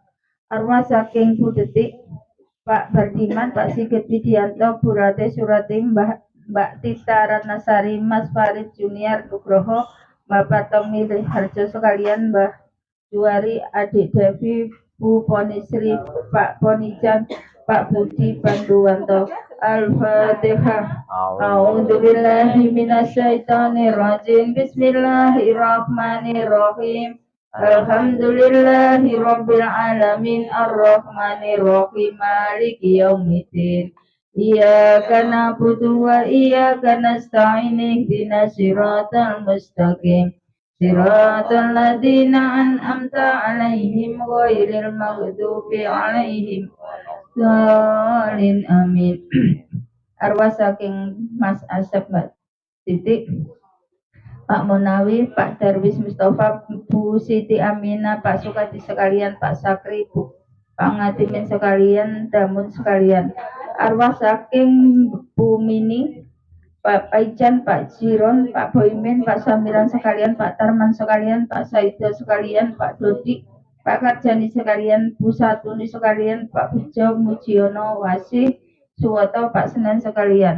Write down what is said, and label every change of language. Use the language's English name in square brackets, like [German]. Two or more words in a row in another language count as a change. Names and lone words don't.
[Javanese] Arwah saking Bu Detik, Pak Bardiman, Pak Sigit Widianto, Bu Rate Surati, Mbak Tita Ratnasari, Mas Farid Junior Nugroho, Bapak Tommy Harjo sekalian, Mbah Juwari, Adik Devi, Bu Ponisri, Pak Ponijan, Pak Budi Banduwanto. Al-Fatihah. [Arabic] أعوذ بالله من الشيطان الرجيم. بسم الله الرحمن الرحيم الحمد لله رب العالمين الرحمن الرحيم مالك يوم الدين. إياك نعبد وإياك نستعين اهدنا الصراط المستقيم. صراط الذين أنعمت عليهم غير المغضوب عليهم ولا الضالين آمين. [Javanese] Arwah saking Mas Asep, Mbak Titik, Pak Munawi, Pak Darwis Mustafa, Bu Siti Aminah, Pak Sukadi sekalian, Pak Sakri, Pak Ngatimin sekalian, Damun sekalian. Arwah saking Bu Mini, Pak Paijan, Pak Jiron, Pak Boimin, Pak Samiran sekalian, Pak Tarman sekalian, Pak Saida sekalian, Pak Dodi, Pak Karjani sekalian, Bu Satuni sekalian, Pak Bejo, Mujiono, Wasih, Suwoto, Pak Senen sekalian.